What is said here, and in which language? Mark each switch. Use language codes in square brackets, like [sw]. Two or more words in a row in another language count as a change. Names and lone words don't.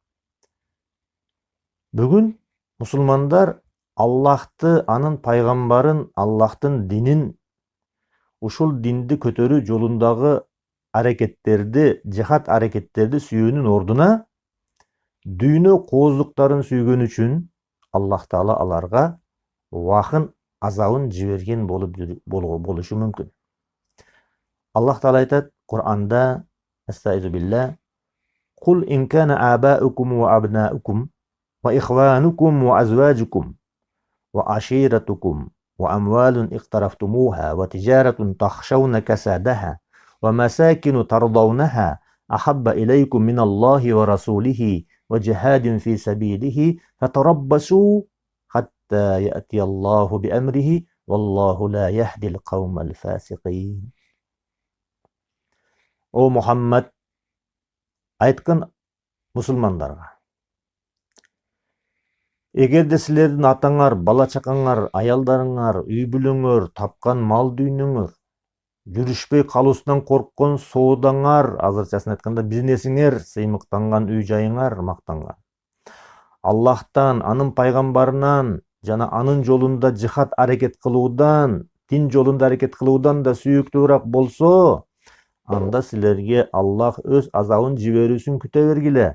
[ky] Бүгүн мусулмандар Аллахты, анын пайгамбарын, Аллахтын динин, ушул динди көтөрүү жолундагы аракеттерди, жихад аракеттерди сүйүүнүн ордуна дүйнө кооздуктарын сүйгөн үчүн Аллах Таала аларга убакын азабын жиберген болушу мүмкүн. Аллах Таала айтат Кур'анда: "Астагфируллах. [ar] قل إن كان آباؤكم وأبناؤكم وإخوانكم وأزواجكم وعشيرتكم وأموال اقترفتموها وتجارة تخشون كسادها ومساكن ترضونها أحب إليكم من الله ورسوله وجهاد في سبيله فتربصوا حتى يأتي الله بأمره والله لا يهدي القوم الفاسقين." [ky] О Мухаммад, айткан мусулмандарга: эгерде силердин атаңар, бала чакаңар, аялдарыңар, үй бүлөңөр, тапкан мал дүйнөңөр, жүрүшпөй калуусунан корккон соодаңар, азырчасын айтканда бизнесиңер, сыймыктанган үй жайыңар мактанган, Аллахтан, анын пайгамбарынан жана анын жолунда жихад аракет кылуудан, дин жолунда аракет кылуудан да сүйүктүүрөөк болсо, анда силерге Аллах өз азабын жиберүүсүн күтө бергиле.